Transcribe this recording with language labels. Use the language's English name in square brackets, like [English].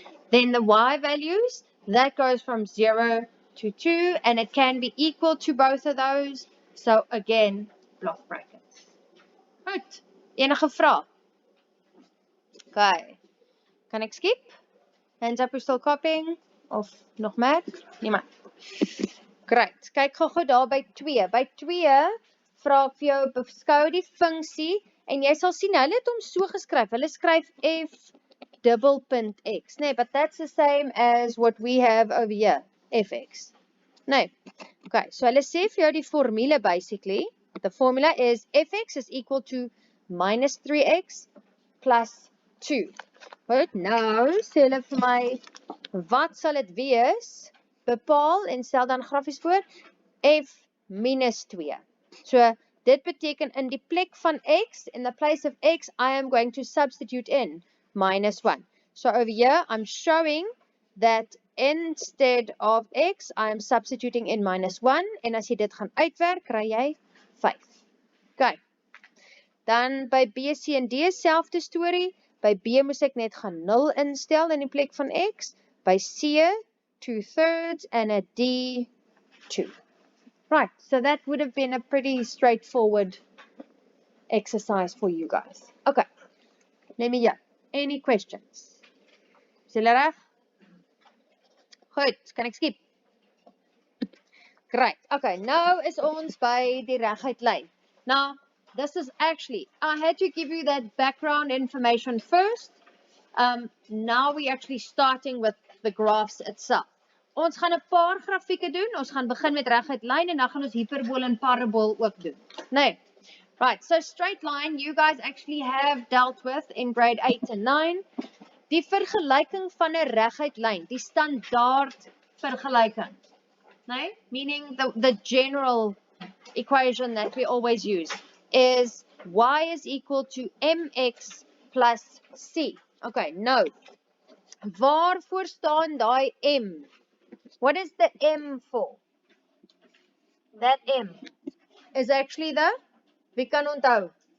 [English] Then the y values, that goes from 0 to 2, and it can be equal to both of those. So again, block brackets. [Afrikaans] Goed. Enige vrae? Okay. Kan ek skip? [English] Hands up, we're still copying? [Afrikaans] Of nog meer? Niemand. Great. Kyk gou daar by 2. By 2 vra ek vir jou beskou die funksie en jy sal sien hulle het hom so geskryf. Hulle skryf f double punt x. [English] Nee, but that's the same as what we have over here, fx. Nee. Okay, so [Afrikaans] hulle sê vir jou die formule [English] basically. The formula is fx is equal to minus 3x plus 2. [Afrikaans] Goed, nou sê hulle vir my, wat sal dit wees? Bepaal en stel dan grafies voor, f minus 2. [English] So, [Afrikaans] dit beteken in die plek van x, [English] in the place of x, I am going to substitute in minus 1. So over here, I'm showing that instead of x, I am substituting in minus 1. [Afrikaans] En as jy dit gaan uitwerk, kry jy 5. Okay. Dan by B, C en D, selfde storie. By B moes ek net gaan 0 instel in die plek van x. By C, 2/3 and a D, 2. [English] Right, so that would have been a pretty straightforward exercise for you guys. Okay, let me hear. Any questions? [Afrikaans] Is julle reg? Goed, kan ek skip? Great. Okay, nou is ons by die reguit lyn. [English] Now, this is actually, I had to give you that background information first. Now we're actually starting with the graphs itself. [Afrikaans] Ons gaan 'n paar grafieke doen. Ons gaan begin met reguit lyn en dan gaan ons hiperbool en parabool ook doen. Nee. [English] Right, so straight line, you guys actually have dealt with in grade 8 and 9. [Afrikaans] Die vergelyking van 'n reguit lyn, die standaard vergelyking. Nee? [English] Meaning the general equation that we always use is y is equal to mx plus c. [Afrikaans] Okay, nou, waarvoor staan daai m? [English] What is the m for? That m is actually the, [Afrikaans] wie kan onthou?